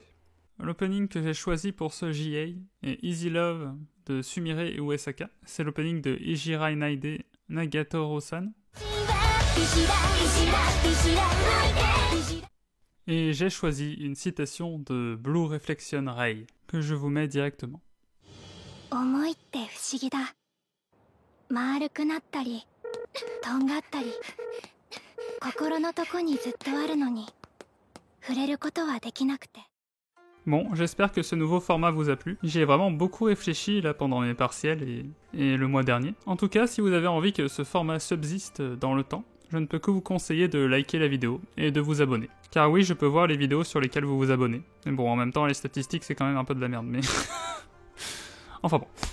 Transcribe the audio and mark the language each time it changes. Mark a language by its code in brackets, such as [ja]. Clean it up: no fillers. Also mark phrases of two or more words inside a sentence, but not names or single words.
[fr] L'opening que j'ai choisi pour ce JA est Easy Love de Sumire Uesaka. C'est l'opening de Ijirai Naide Nagatoro-san. Et j'ai choisi une citation de Blue Reflection Ray, que je vous mets directement. [ja] 思いって不思議だ。丸くなったり、とんがったり、心のとこにずっとあるのに、触れることはできなくて。 [fr] Bon, j'espère que ce nouveau format vous a plu. J'y ai vraiment beaucoup réfléchi là pendant mes partiels et le mois dernier. En tout cas, si vous avez envie que ce format subsiste dans le temps, je ne peux que vous conseiller de liker la vidéo et de vous abonner. Car oui, je peux voir les vidéos sur lesquelles vous vous abonnez. Mais bon, en même temps, les statistiques, c'est quand même un peu de la merde, mais...